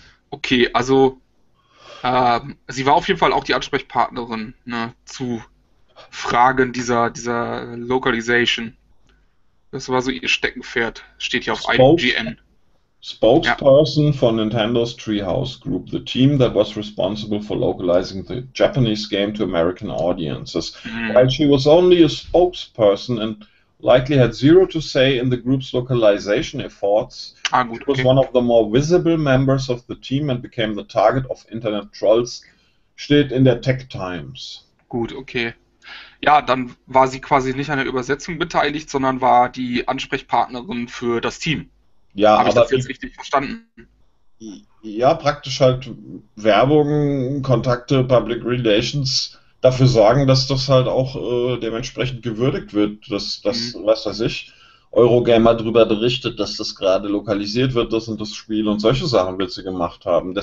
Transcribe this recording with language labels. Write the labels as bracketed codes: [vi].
[de] Okay, also sie war auf jeden Fall auch die Ansprechpartnerin, ne, zu Fragen dieser Localization. Das war so ihr Steckenpferd. Steht hier auf IGN. [en] Spokesperson for Nintendo's Treehouse Group, the team that was responsible for localizing the Japanese game to American audiences. While she was only a spokesperson and likely had zero to say in the group's localization efforts, she was one of the more visible members of the team and became the target of internet trolls, [de] steht in der Tech Times. Gut, okay. Ja, dann war sie quasi nicht an der Übersetzung beteiligt, sondern war die Ansprechpartnerin für das Team. Ja, habe ich das jetzt richtig verstanden? Ja, praktisch halt Werbung, Kontakte, Public Relations dafür sorgen, dass das halt auch dementsprechend gewürdigt wird, dass was weiß ich, Eurogamer darüber berichtet, dass das gerade lokalisiert wird, das und das Spiel und solche Sachen wird sie gemacht haben.